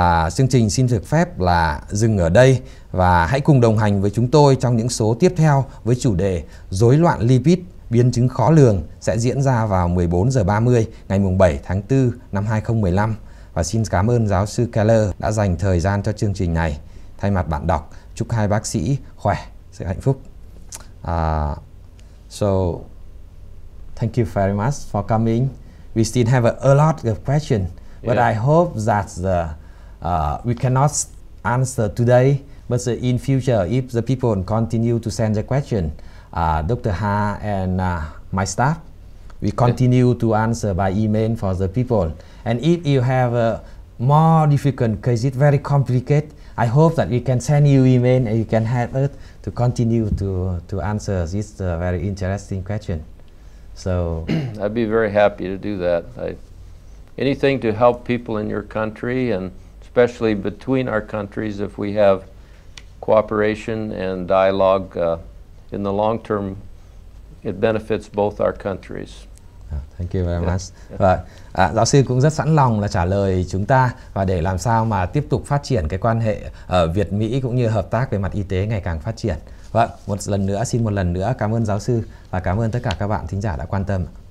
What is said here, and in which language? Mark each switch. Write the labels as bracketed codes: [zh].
[vi] Chương trình xin được phép là dừng ở đây, và hãy cùng đồng hành với chúng tôi trong những số tiếp theo với chủ đề rối loạn lipid, biến chứng khó lường, sẽ diễn ra vào 14:30 ngày 7 tháng 4 năm 2015. Và xin cảm ơn giáo sư Keller đã dành thời gian cho chương trình này. Thay mặt bạn đọc, chúc hai bác sĩ khỏe, sự hạnh phúc. So [en] thank you very much for coming. We still have a lot of questions, but I hope that we cannot answer today. But in future, if the people continue to send the question, Dr. Ha and my staff, we continue to answer by email for the people. And if you have more difficult cases, very complicated, I hope that we can send you email and you can help us to continue to answer this very interesting question. So I'd be very happy to do that. Anything to help people in your country, and especially between our countries, if we have cooperation and dialogue in the long term, it benefits both our countries. Thank you very much. [vi] Và giáo sư cũng rất sẵn lòng là trả lời chúng ta và để làm sao mà tiếp tục phát triển cái quan hệ Việt Mỹ cũng như hợp tác về mặt y tế ngày càng phát triển. Vâng, một lần nữa cảm ơn giáo sư và cảm ơn tất cả các bạn thính giả đã quan tâm.